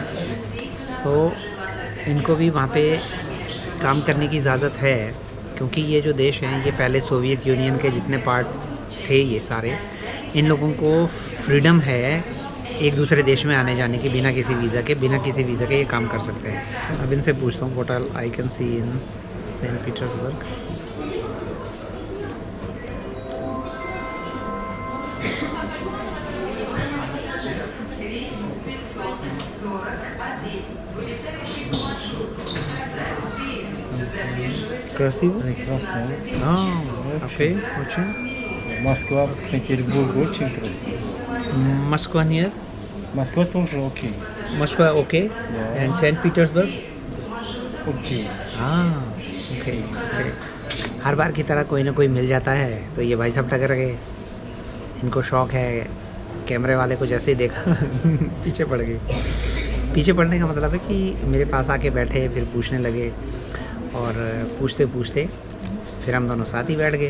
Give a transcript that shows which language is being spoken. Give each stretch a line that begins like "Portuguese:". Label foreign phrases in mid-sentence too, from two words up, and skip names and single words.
Hindi: सो इनको भी वहाँ पे काम करने की इजाज़त है, क्योंकि ये जो देश हैं ये पहले सोवियत यूनियन के जितने पार्ट थे ये सारे, इन लोगों को फ्रीडम है एक दूसरे देश में आने जाने की, बिना किसी वीज़ा के ये काम कर सकते हैं। अब इनसे पूछता हूँ
English: what all I can see in Saint Petersburg.
Russian: Красиво? Прекрасно. Окей, очень. Москва, Петербург очень красиво. Москва нет? Москва тоже окей. Москва окей? Да.
English: And Saint Petersburg?
Russian: Окей.
Hindi: हाँ, ओके। हर बार की तरह कोई ना कोई मिल जाता है, तो ये भाई साहब टकर गए। इनको शौक है, कैमरे वाले को जैसे ही देखा पीछे पड़ गए। पीछे पड़ने का मतलब है कि मेरे पास आके बैठे, फिर पूछने लगे और पूछते पूछते फिर हम दोनों साथ ही बैठ गए।